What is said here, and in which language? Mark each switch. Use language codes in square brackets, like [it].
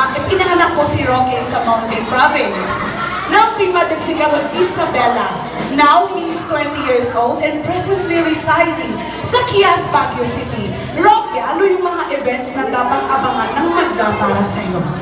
[tl] Pinanganak po si ROQUE sa Mountain Province ng Isabela. [en] Now, he is 20 years old and presently residing sa Kias, Baguio City. [tl] ROQUE, ano yung mga events na dapat abangan ng magda para sa iyo?